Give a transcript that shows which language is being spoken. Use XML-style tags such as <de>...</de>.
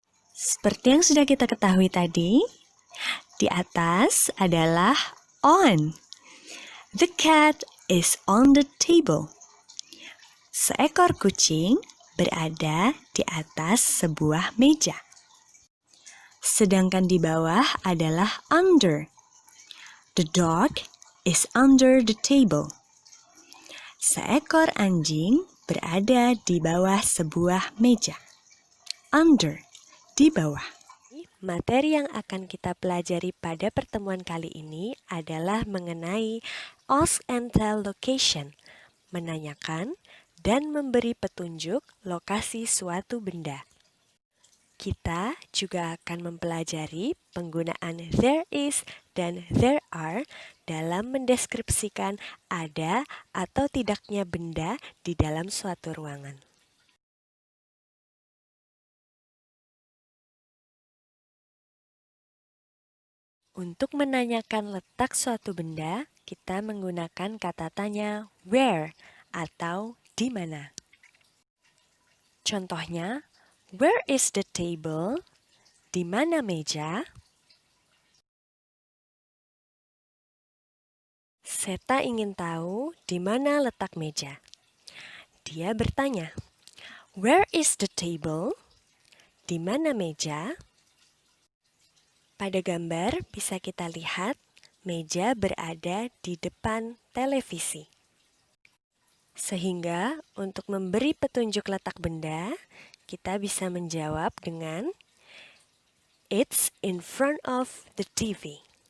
<id>Seperti yang sudah kita ketahui tadi, di atas adalah on.</id> <en>The cat is on the table.</en> <id>Seekor kucing berada di atas sebuah meja. Sedangkan di bawah adalah under.</id> <en>The dog is under the table.</en> <id>Seekor anjing berada di bawah sebuah meja. Under, di bawah. Materi yang akan kita pelajari pada pertemuan kali ini adalah mengenai</id> <en>ask and tell location,</en> <id>menanyakan dan memberi petunjuk lokasi suatu benda. Kita juga akan mempelajari penggunaan there is dan there are dalam mendeskripsikan ada atau tidaknya benda di dalam suatu ruangan. Untuk menanyakan letak suatu benda, kita menggunakan kata tanya where atau di mana. Contohnya,</id> <en>where is the table?</en> <id>Di mana meja? Seta ingin tahu di mana letak meja. Dia bertanya,</id> <en>where is the table?</en> <id>Di mana meja? Pada gambar bisa kita lihat meja berada di depan televisi. Sehingga untuk memberi petunjuk letak benda, kita bisa menjawab dengan</id> <en>it's in front of the TV.</en>